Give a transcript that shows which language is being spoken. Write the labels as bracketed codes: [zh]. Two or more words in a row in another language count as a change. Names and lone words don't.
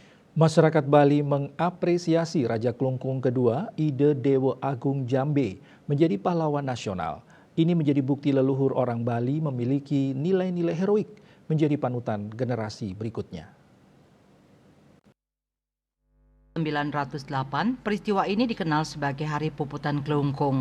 [id] Masyarakat Bali mengapresiasi Raja Klungkung II, Ide Dewa Agung Jambe, menjadi pahlawan nasional. Ini menjadi bukti leluhur orang Bali memiliki nilai-nilai heroik, menjadi panutan generasi berikutnya. 1908, peristiwa ini dikenal sebagai Hari Puputan Klungkung.